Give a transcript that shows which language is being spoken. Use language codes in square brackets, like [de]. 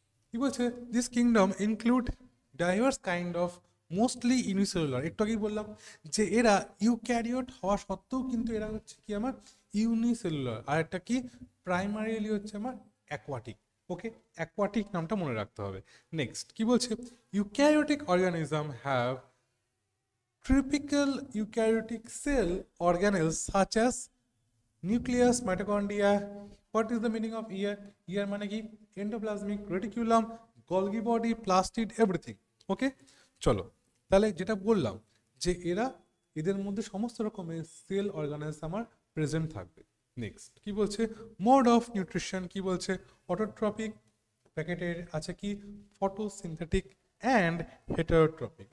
[bn] কি বলছে, [en] this kingdom include diverse kind of mostly unicellular, [bn] একটু আগেই বললাম যে এরা ইউক্যারিওট হওয়া সত্ত্বেও কিন্তু এরা হচ্ছে কি আমার ইউনিসেলুলার, আর একটা কি প্রাইমারিলি হচ্ছে আমার অ্যাকোয়াটিক। ওকে, অ্যাকোয়াটিক নামটা মনে রাখতে হবে। নেক্সট কি বলছে, [en] Eukaryotic organism have typical eukaryotic cell organelles such as nucleus, mitochondria. What is the meaning of ear? Ear [bn] মানে কি, [en] endoplasmic reticulum, Golgi body, plastid, everything. [bn] ওকে, চলো তাহলে যেটা বললাম যে এরা, এদের মধ্যে সমস্ত রকমের সেল অর্গানেলস আমার প্রেজেন্ট থাকবে। নেক্সট কি বলছে, মোড অফ নিউট্রিশন কি বলছে, অটোট্রপিক, প্যাকেটের আছে কি ফটোসিনথেটিক অ্যান্ড হেটারোট্রপিক।